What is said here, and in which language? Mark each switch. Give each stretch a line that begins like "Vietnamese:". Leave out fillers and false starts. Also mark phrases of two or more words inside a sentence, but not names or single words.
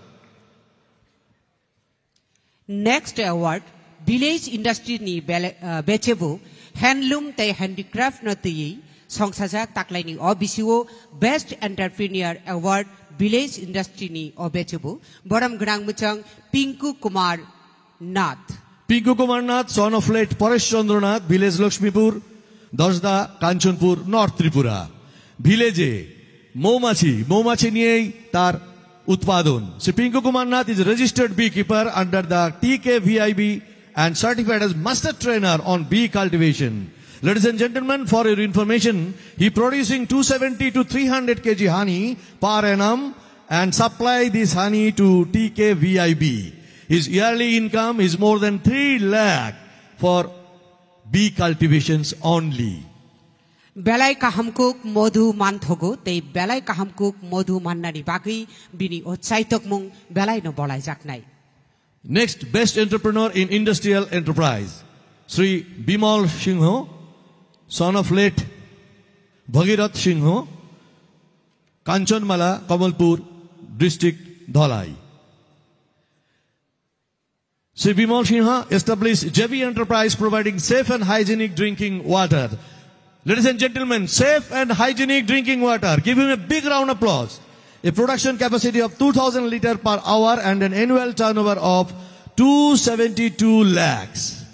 English: Next award village industry
Kok Borok: নি বেচেবো হ্যান্ডলুম তাই হ্যান্ডিক্রাফট নতই সংসাজাক তাকলাইনি অবিসিও
English: best entrepreneur award village industry
Kok Borok: নি অবেচেবো বরম গ্রাং মুচাং পিঙ্কু কুমার নাথ।
English: Pinku Kumar Nath, son of late Paresh Chandranath, village Lakshmipur, Dasda, Kanchanpur, North Tripura.
Bangla: ভিলেজে মৌমাছি নিয়েই তার উৎপাদন।
English: শ্রী পিঙ্কু কুমার নাথ is a registered beekeeper under the TKVIB and certified as master trainer on bee cultivation. Ladies and gentlemen, for your information, he producing 270 to 300 kg honey per annum and supply this honey to TKVIB. His yearly income is more than 3 lakh for bee cultivations only.
Kok Borok: Belai kahamkuk modu manthogo, they belai kahamkuk modu mannani bagi, bini o chaitok mung belai no bolai jaknai.
English: Next, best entrepreneur in industrial enterprise. Sri Bimal Singho, son of late Bhagirath Singho, Kanchanmala, Kamalpur, district, Dhalai. Sri Bimal Singha established JV Enterprise providing safe and hygienic drinking water. Ladies and gentlemen, safe and hygienic drinking water. Give him a big round of applause. A production capacity of 2,000 liters per hour and an annual turnover of 272 lakhs.